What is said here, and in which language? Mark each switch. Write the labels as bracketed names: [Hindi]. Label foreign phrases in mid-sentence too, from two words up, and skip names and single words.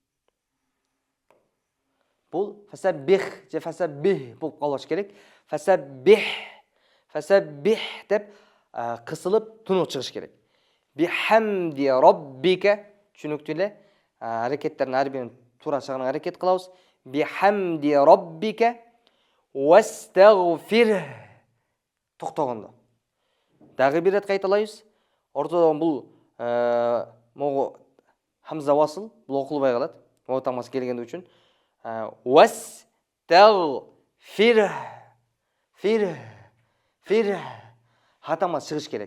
[Kyrgyz] Бул фасаббих же фасаббих болуп калыш керек. Фасаббих деп кысылып тунук чыгыш керек. [Arabic] بحمد ربك [Kyrgyz] түшүнүктүү эле. Аракеттердин ар бирин туура чыгарганга аракет кылабыз. [Arabic] بحمد ربك واستغفر токтогондо. [Kyrgyz] Дагы бир рет кайталайбыз. Ортодон бул могу [Arabic] همزة وصل, [Kyrgyz] бул окулбай калат. Ваутамасы келгенди үчүн. Вастагфир хатамасы чыгыш керек.